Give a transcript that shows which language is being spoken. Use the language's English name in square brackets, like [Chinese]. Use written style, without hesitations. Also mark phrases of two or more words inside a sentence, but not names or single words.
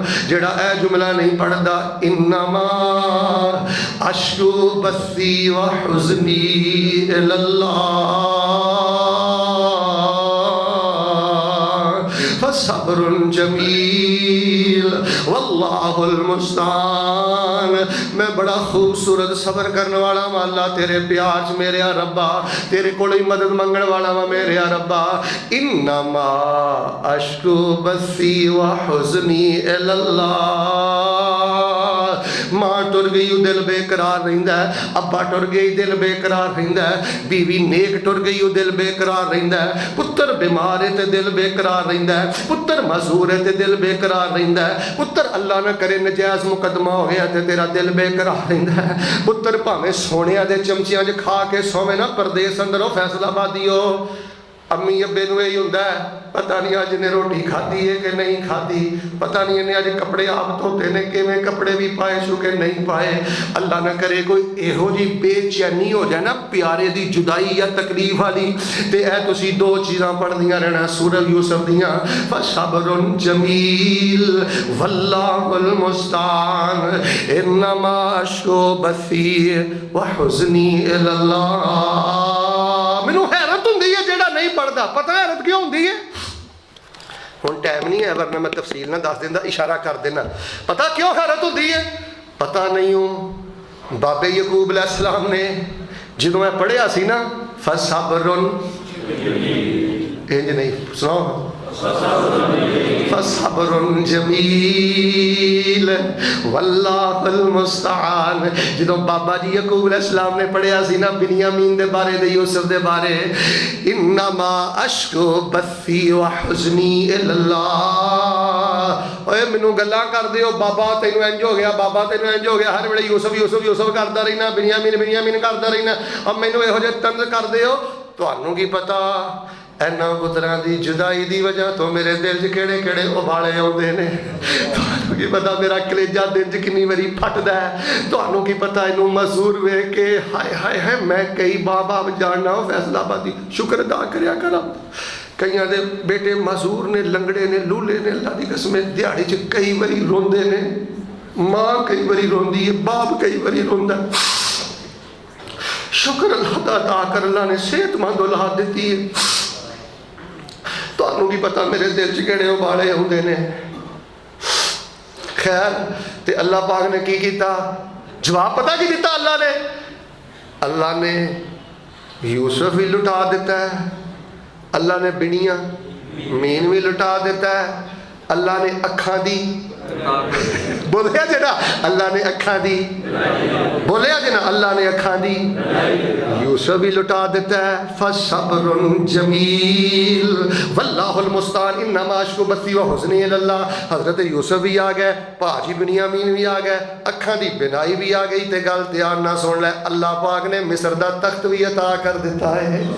[Punjabi] جڑا اے جملہ نہیں پڑھدا [Arabic] انما اشکو بثی و حزنی اللہ فصبر جمیل واللہ المستعان. [Punjabi] میں بڑا خوبصورت صبر کرنے والا ہوں اللہ تیرے پیار چ میرے ربا, تیرے کول ہی مدد منگن والا ہوں میرے ربا. [Arabic] انما اشکو بثی و حزنی اللہ. [Punjabi] ماں ٹر گئی دل بے قرار رہندا ہے, ابا ٹر گئی دل بے قرار رہندا ہے, بیوی نیک ٹر گئی دل بے قرار رہندا ہے, پتر بیمار ہے تے دل بے قرار رہندا ہے, پتر معذور ہے تے دل بے قرار رہندا ہے, پتر اللہ نہ کرے نجائز مقدمہ ہو گیا تے تیرا دل بے قرار رہندا ہے. پتر بھاویں سونیاں دے چمچیاں وچ کھا کے سوویں نا پردیس اندر او فیصل آبادی ہو, امی ابے نو یہی ہوندا ہے پتہ نہیں اج نے روٹی کھادی ہے کہ نہیں کھادی, پتہ نہیں انہیں اج کپڑے آپ دھوتے نے کیویں کپڑے بھی پائے سو کہ نہیں پائے. اللہ نہ کرے کوئی ایہو جی بے چینی ہو جائے نا پیارے دی جدائی یا تکلیف والی, تے اے تسی دو چیزاں پڑھدیاں رہنا سورہ یوسف دیاں [Arabic] فصبر جمیل واللہ المستعان انما اشکو بثی و حزنی اللہ. [Punjabi] مینوں حیرت ہوندی ہے جیڑا نہیں پڑھدا, پتہ حیرت کیوں ہوندی ہے؟ ہن ٹائم نہیں ہے ورنہ میں تفصیل نہ دس دیندا, اشارہ کر دینا. پتہ کیوں حیرت ہوندی ہے؟ پتہ نہیں ہوں بابے یعقوب علیہ السلام نے جدوں میں پڑھیا سی نا فصبر انج نہیں سنو [Arabic] فصبر جمیل واللہ المستعان. [Punjabi] جدوں بابا جی یعقوب علیہ السلام نے پڑھیا سی نا بنیامین دے بارے دے یوسف دے بارے [Arabic] انما اشکو بثی و حزنی اللہ. [Punjabi] اوے مینوں گلاں کر دیو بابا تینوں انج ہو گیا, بابا تینوں انج ہو گیا, ہر ویلے یوسف یوسف یوسف کردا رہنا, بنیامین بنیامین کردا رہنا, اب مینوں یہو جے طنز کر دیو. تانوں کی پتہ اینا پتراں دی جدائی دی وجہ تو میرے دل چ کیڑے کیڑے ابالے آندے نے. تانوں کی پتہ میرا کلیجہ دل چ کنی واری پھٹدا ہے. تانوں کی پتہ اینوں مزدور ویکھ کے ہائے ہائے ہائے میں کئی باپ جاننا فیصل آبادی شکر ادا کریا کراں. کئیاں دے بیٹے مزدور نے, لنگڑے نے, لولے نے, اللہ دی قسم دیہاڑی چ کئی واری روندے نے, ماں کئی واری روندی ہے, باپ کئی واری روندا ہے. شکر اللہ دا ادا کر, اللہ نے صحت مند اولاد دتی ہے. تانوں کی پتہ میرے دل چ کیڑے ابالے ہوندے نے. خیر تے اللہ پاک نے کی کیتا, جواب پتہ کی دیتا اللہ نے؟ اللہ نے یوسف بھی لٹا دیتا ہے, اللہ نے بنیاں مین بھی لٹا دیتا ہے, اللہ نے اکھاں دی بولیا جنا اللہ نے اکھاں دی, بولیا جنا اللہ نے اکھاں دی, یوسف بھی لٹا دیتا ہے. [Arabic] فصبر جمیل واللہ المستعان انما اشکو بثی و حزنی اللہ. [Punjabi] حضرت یوسف بھی آ گئے, پاجی بنیامین بھی آ گئے, اکھاں دی بینائی بھی آ گئی. تے گل دھیان نہ سن لے, اللہ پاک نے مصر دا تخت بھی عطا کر دیتا ہے.